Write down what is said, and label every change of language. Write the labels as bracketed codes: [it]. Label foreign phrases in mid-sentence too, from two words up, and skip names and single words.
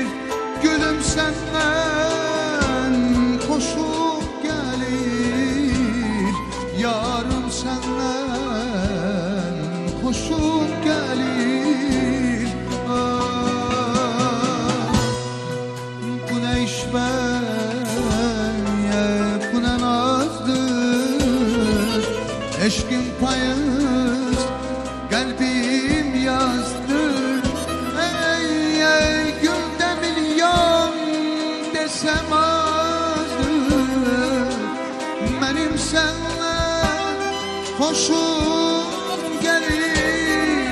[az] Gülüm səndən xoşum gəlir, yarım səndən xoşum gəlir. Bu nə işvəyə, bu nə nazdır, eşqin payız kalbim yazdır. [tr] Ey gülde milyon desem azdır, benim senden hoşum gelir.